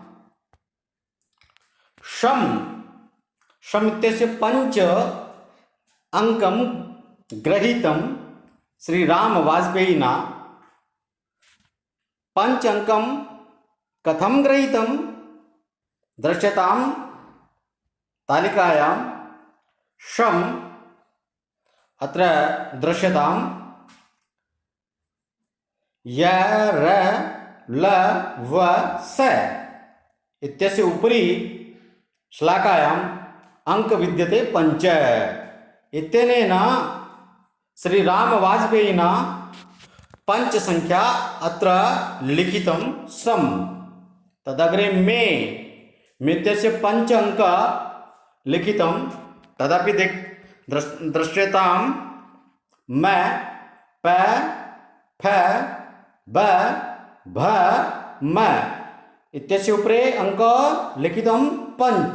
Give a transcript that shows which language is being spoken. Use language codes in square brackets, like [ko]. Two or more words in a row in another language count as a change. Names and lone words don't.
[sa] शम इत्यस्य पंच अंकं गृहीतं श्रीराम वाजपेयिना। पंच अंकं कथं गृहीतं दृश्यतां तालिकायां। शम अत्र दृश्यतां य र ल व स इत्यस्य उपरि श्लाकायाम् अंक विद्यते पंच। इत्यनेन श्रीरामवाजपेयिना पंच संख्या अत्र लिखितं सम। तदग्रे मे इत्यस्य पंच अंक लिखितं तदपि दृश्यतां म प फ ब भ म इत्यस्य उपरि अंक लिखितं पंच।